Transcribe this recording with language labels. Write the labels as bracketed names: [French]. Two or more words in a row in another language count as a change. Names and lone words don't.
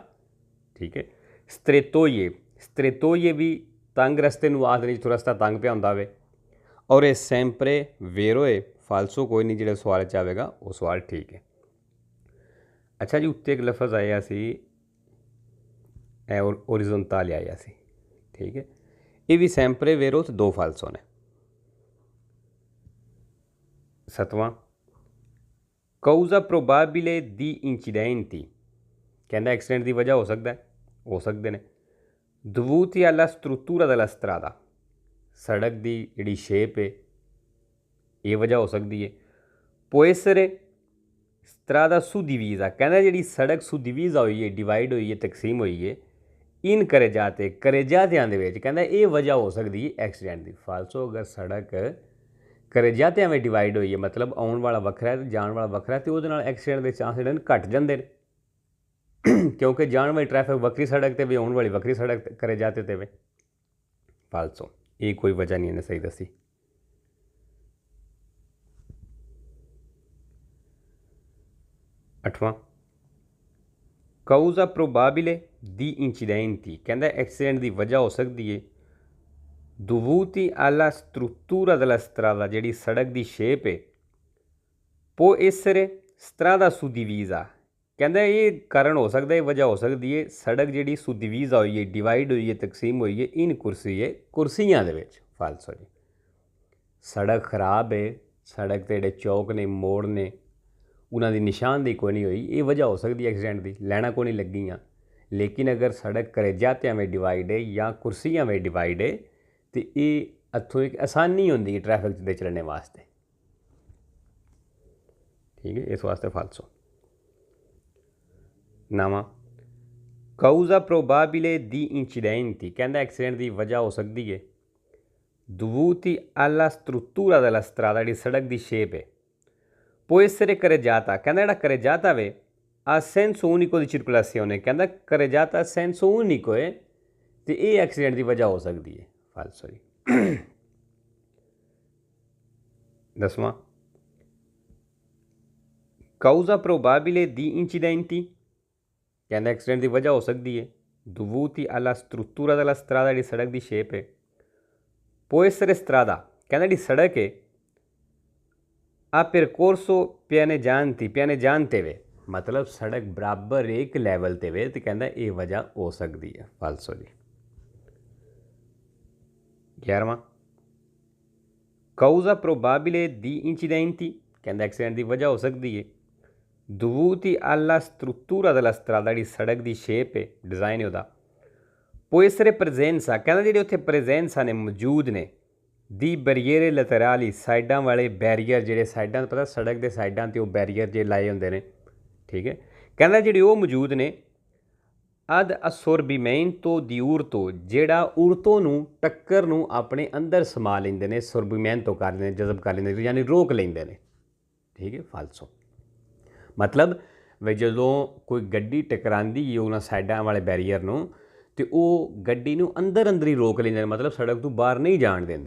[Hindi] ठीक है, [Punjabi] strettoie ਭੀ ਤੰਗ ਰਸਤੇ ਨੂੰ ਆਖਦੇ ਜਿੱਥੋਂ ਰਸਤਾ ਤੰਗ ਪਿਆ ਹੁੰਦਾ ਹੋਵੇ। [Hindi] और ये [Italian] sempre vero [Hindi] है फालसो कोई नहीं, [Punjabi] ਜਿਹੜਾ ਸਵਾਲ ਚ ਆਵੇਗਾ ਵੋ ਸਵਾਲ ਠੀਕ ਹੈ। ਅੱਛਾ ਜੀ ਉੱਤੇ ਇੱਕ ਲਫ਼ਜ਼ ਆਇਆ ਸੀ ਓਰਿਜ਼ੋਂਤਾਲੇ ਆਇਆ ਸੀ ओरिजोंताले आया सी। [Hindi] ठीक है, ये भी [Italian] sempre vero [Hindi] तो दो फालसो ने। [Italian] सतवां causa probabile di incidenti, [Hindi] कहता एक्सीडेंट की वजह हो सकता है हो सकते हैं [Italian] dovuti alla struttura della strada, [Hindi] सड़क की जिहड़ी शेप है ये वजह हो सकती है [Italian] può essere strada suddivisa, [Hindi] कहता जिहड़ी सड़क suddivisa हुई है डिवाइड हुई है तकसीम हुई है [Punjabi] ਇਨ ਕਰੇਜਾਤੀਆਂ ਦੇ ਵਿਚ, [Hindi] कहता ये वजह हो सकती है एक्सीडेंट की। फालसो अगर सड़क करेजातियां में डिवाइड हुई है मतलब आने वाला वखरा है तो जाने वाला वखरा है तो वो एक्सीडेंट के चांस जिहड़े घट जाते हैं क्योंकि जाने वाली ट्रैफिक [Punjabi] ਵੱਖਰੀ ਸੜਕ ਤੇ ਵੇ ਆਨੇ ਵਾਲੀ ਵੱਖਰੀ ਸੜਕ ਕਰੇਜਾਤੇ ਤੇ ਵੇ। [Hindi] फालसो ये कोई वजह नहीं इन्हें सही दसी। [Italian] अठवां causa probabile di incidenti, [Hindi] कहता एक्सीडेंट की वजह हो सकती है [Italian] dovuti alla struttura della strada, [Hindi] जिहड़ी सड़क की शेप है [Italian] può essere strada suddivisa, [Hindi] कहता ये कारण हो सकता है वजह हो सकती है सड़क जिहड़ी सुडिवीज़ा हुई है डिवाइड हुई है तकसीम हुई है [Punjabi] ਇਨ ਕੁਰਸੀਆਂ ਦੇ ਵਿਚ। [Hindi] फालसो जी सड़क खराब है, सड़क के जिहड़े चौक ने मोड़ ने उन्हां दी निशानदेही कोई नहीं हुई, ये वजह हो सकती है एक्सीडेंट की, लैना को नहीं लगियाँ। लेकिन अगर सड़क करेजातियां में डिवाइड है या कुर्सियां में डिवाइड है तो ये इत्थों एक आसानी होंदी है ट्रैफिक दे चलने वास्ते। ठीक है, इस वास्ते फालसो। [Italian] नामा causa probabile di incidenti, [Hindi] कहता एक्सीडेंट की वजह हो सकती है [Italian] dovuti alla struttura della strada, [Hindi] जिहड़ी सड़क की शेप है [Italian] può essere [Punjabi] ਕਰੇਜਾਤਾ, ਕਹਿੰਦਾ ਜਿਹੜਾ ਕਰੇਜਾਤਾ ਵੇ [Italian] a senso unico di circolazione [Punjabi] ਕਹਿੰਦਾ [Italian] carreggiata a senso unico [Punjabi] ਹੈ ਤੇ ਇਹ ਐਕਸੀਡੈਂਟ ਦੀ ਵਜ੍ਹਾ ਹੋ ਸਕਦੀ ਹੈ। ਫਾਲਸੋ ਜੀ। 10ਵਾਂ [Italian] causa probabile di incidenti [Punjabi] ਕਹਿੰਦਾ ਐਕਸੀਡੈਂਟ ਦੀ ਵਜ੍ਹਾ ਹੋ ਸਕਦੀ ਹੈ [Italian] dovuti alla struttura della strada [Punjabi] ਜਿਹੜੀ ਸੜਕ ਦੀ ਸ਼ੇਪ ਹੈ [Italian] può essere strada [Punjabi] ਕਹਿੰਦਾ ਜਿਹੜੀ ਸੜਕ ਹੈ [Italian] a percorso pianeggiante [Punjabi] ਵੇ ਮਤਲਬ ਸੜਕ ਬਰਾਬਰ ਇੱਕ ਲੈਵਲ 'ਤੇ ਵੇ ਅਤੇ ਕਹਿੰਦਾ ਇਹ ਵਜ੍ਹਾ ਹੋ ਸਕਦੀ ਹੈ। ਫਾਲਸੋ ਜੀ। 11ਵਾਂ [Italian] causa probabile di incidenti [Punjabi] ਕਹਿੰਦਾ ਐਕਸੀਡੈਂਟ ਦੀ ਵਜ੍ਹਾ ਹੋ ਸਕਦੀ ਹੈ [Italian] dovuti alla struttura della strada [Punjabi] ਜਿਹੜੀ ਸੜਕ ਦੀ ਸ਼ੇਪ ਹੈ ਡਿਜ਼ਾਈਨ ਹੈ ਉਹਦਾ [Italian] può essere presenza [Punjabi] ਕਹਿੰਦਾ ਜਿਹੜੇ ਉੱਥੇ ਪ੍ਰੈਜ਼ੈਂਸਾਂ ਨੇ ਮੌਜੂਦ ਨੇ ਦੀ ਬੈਰੀਅਰ ਲੈਟਰਲੀ ਸਾਈਡਾਂ ਵਾਲੇ ਬੈਰੀਅਰ ਜਿਹੜੇ ਸਾਈਡਾਂ 'ਤੇ ਪਤਾ ਸੜਕ ਦੇ ਸਾਈਡਾਂ 'ਤੇ ਉਹ ਬੈਰੀਅਰ ਜੇ ਲਾਏ ਹੁੰਦੇ ਨੇ ਠੀਕ ਹੈ ਕਹਿੰਦਾ ਜਿਹੜੇ ਉਹ ਮੌਜੂਦ ਨੇ [Italian] ad assorbimento di urto [Punjabi] ਜਿਹੜਾ ਉਰਤੋਂ ਨੂੰ ਟੱਕਰ ਨੂੰ ਆਪਣੇ ਅੰਦਰ ਸਮਾ ਲੈਂਦੇ ਨੇ ਸੋਰਬੀਮੈਂਟੋ ਕਰ ਲੈਂਦੇ ਜਜ਼ਬ ਕਰ ਲੈਂਦੇ ਯਾਨੀ ਰੋਕ ਲੈਂਦੇ ਨੇ ਠੀਕ ਹੈ। ਫਾਲਸੋ ਮਤਲਬ ਵੀ ਜਦੋਂ ਕੋਈ ਗੱਡੀ ਟਕਰਾਉਂਦੀ ਹੈ ਉਹਨਾਂ ਸਾਈਡਾਂ ਵਾਲੇ ਬੈਰੀਅਰ ਨੂੰ ਅਤੇ ਉਹ ਗੱਡੀ ਨੂੰ ਅੰਦਰ ਹੀ ਰੋਕ ਲੈਂਦੇ ਨੇ ਮਤਲਬ ਸੜਕ ਤੋਂ ਬਾਹਰ ਨਹੀਂ ਜਾਣ ਦਿੰਦੇ।